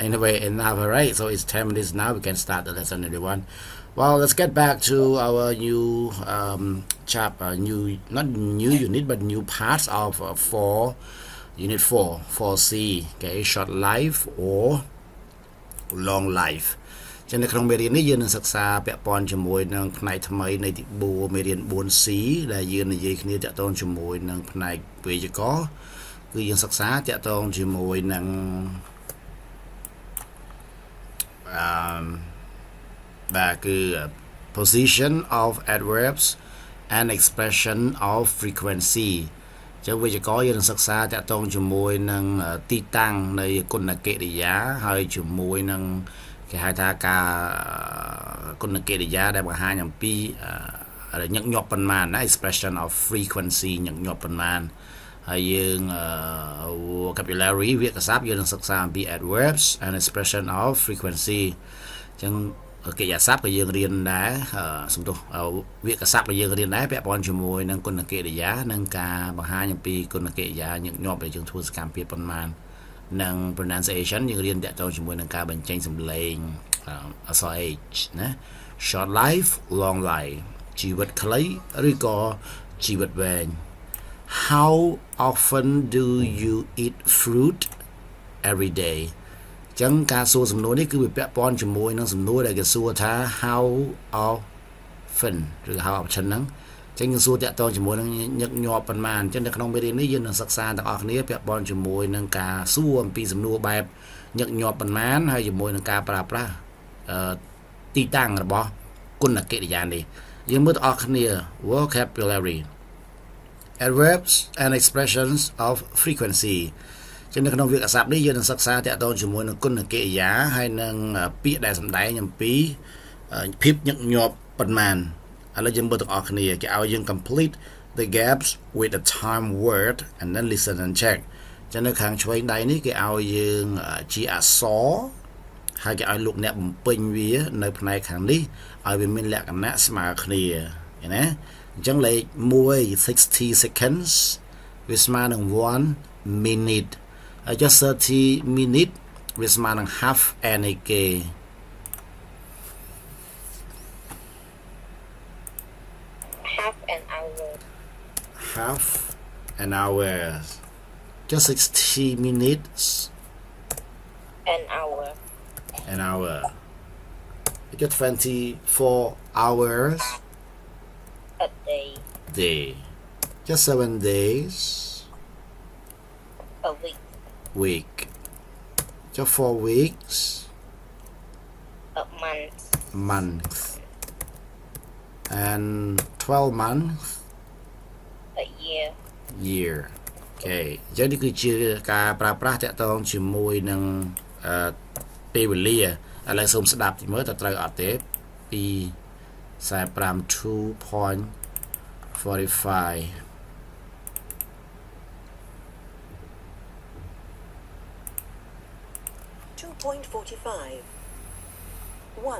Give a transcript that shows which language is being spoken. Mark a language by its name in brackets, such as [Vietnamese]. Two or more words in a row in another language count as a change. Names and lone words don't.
[English] Anyway, enough, right? So it's 10 minutes now. We can start the lesson, everyone. Well, let's get back to our new not new unit, but new parts of unit 4, 4C. Okay, short life or long life [Khmer] ចឹងនៅក្នុងមេរៀននេះយើងនឹងសិក្សាពាក់ព័ន្ធជាមួយនឹងផ្នែកថ្មីនៃទី4មេរៀន 4C ដែលយើងនិយាយគ្នាតាក់ទងជាមួយនឹងផ្នែកវេយ្យាករណ៍គឺយើងសិក្សាតាក់ទងជាមួយនឹងបាទគឺ position [English] of adverbs and expression of frequency [Khmer] ចឹងវេយ្យាករណ៍យើងនឹងសិក្សាតាក់ទងជាមួយនឹងទីតាំងនៃគុណកិរិយាហើយជាមួយនឹងគេហៅថាការគុណកិរិយាដែលបង្ហាញអំពី ញឹកញាប់ប៉ុន្មានណា [English] expression of frequency [Khmer] ញឹកញាប់ប៉ុន្មានហើយយើង vocabulary វាក្យសព្ទយើងនឹងសិក្សាអំពី [English] adverbs and expression of frequency [Khmer] ចឹងកិរិយាសព្ទ ក៏យើងរៀនដែរសំទោសវាក្យសព្ទក៏យើងរៀនដែរពាក់ព័ន្ធជាមួយនឹងគុណកិរិយានិង ការបង្ហាញអំពីគុណកិរិយាញឹកញាប់ដែលយើងធ្វើសកម្មភាពប៉ុន្មាននិង pronunciation យើងរៀនតាក់ទងជាមួយនឹងការបញ្ចេញសំឡេងអក្សរ H ណា [English] short life long life [Khmer] ជីវិតខ្លីឬក៏ជីវិតវែង [English] how often do you eat fruit every day [Khmer] ចឹងការសួរសំណួរនេះគឺវាពាក់ព័ន្ធជាមួយនឹងសំណួរដែលគេសួរថា how often ឬ [English] how often [Khmer] ហ្នឹងចឹងយើងសួរតាក់ទងជាមួយនឹងញឹកញាប់ប៉ុន្មានចឹងនៅក្នុងមេរៀននេះយើងនឹងសិក្សាទាំងអស់គ្នាពាក់ព័ន្ធជាមួយនឹងការសួរអំពីសំណួរបែបញឹកញាប់ប៉ុន្មានហើយជាមួយនឹងការ ប្រើប្រាស់ទីតាំងរបស់គុណកិរិយានេះយើងមើលទាំងអស់គ្នា [English] vocabulary adverbs and expressions of frequency [Khmer] ចឹងនៅក្នុងវាក្យសព្ទនេះយើងនឹងសិក្សាតាក់ទងជាមួយនឹងគុណកិ រិយាហើយនឹងពាក្យដែលសម្ដែងអំពីភាពញឹកញាប់ប៉ុន្មានឥឡូវយើងមើលទាំងអស់គ្នាគេឲ្យយើង [English] complete the gaps with a time word and then listen and check [Khmer] ចឹងនៅខាងឆ្វេងដៃនេះគេឲ្យយើង ជាអក្សរហើយគេឲ្យលោកអ្នកបំពេញវានៅផ្នែ កខាងនេះឲ្យវាមានលក្ខណៈស្មើគ្នាឃើញណាអញ្ចឹងលេខ1 60 seconds វាស្មើនឹង1 minute ហើយចុះ30 minute វាស្មើនឹង [English] half an hour half an hour just 60 minutes an hour just 24 hours a day just 7 days a week just 4 weeks a month and 12 months a year okay [Khmer] អញ្ចឹងនេះគឺជាការប្រើប្រាស់តាក់ទងជាមួយនឹងពេលវេលាឥឡូវសូមស្ដាប់មើលតើត្រូវអត់ទេពី45 2.45 1